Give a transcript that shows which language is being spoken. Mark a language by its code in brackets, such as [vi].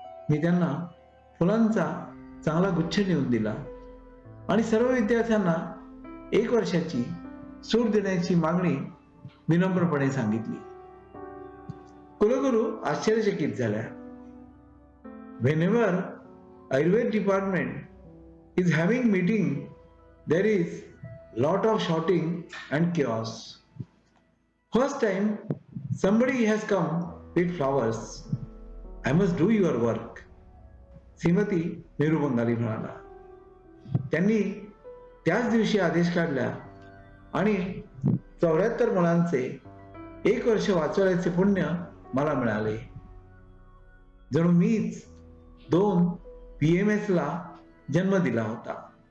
[mr] मी त्यांना फुलांचा चांगला गुच्छ नेऊन दिला आणि सर्व विद्यार्थ्यांना 1 वर्षाची सूट देण्याची मागणी विनम्रपणे सांगितली. कुलगुरू आश्चर्यचकित झाल्या. [en] Whenever Ayurveda department is having meeting, there is lot of shouting and chaos. First time somebody has come with flowers. I must do your work. [mr] Shrimati Mehru Bengali म्हणाला. त्यांनी त्याच दिवशी आदेश काढला आणि 74 मुलांचे 1 वर्ष वाचवण्याचे पुण्य मला मिळाले. जणू मीच 2 BAMS ला जन्म दिला होता.